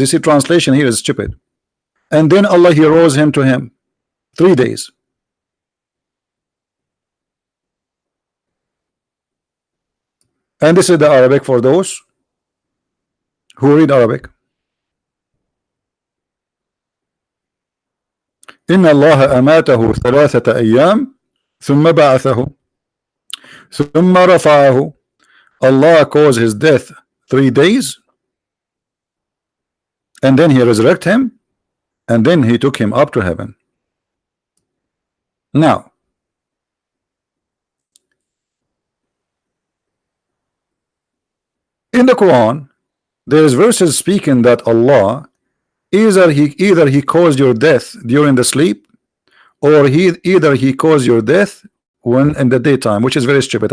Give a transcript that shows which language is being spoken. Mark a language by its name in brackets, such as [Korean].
[English] You see, translation here is stupid. And then Allah, he rose him to him 3 days. And this is the Arabic for those who read Arabic. [Arabic] إن الله أماته 3 أيام ثم بعثه ثم رفعه. [English] Allah caused his death 3 days and then he resurrected him and then he took him up to heaven. Now in the Quran there is verses speaking that Allah either he caused your death during the sleep, or either he caused your death when in the daytime, which is very stupid.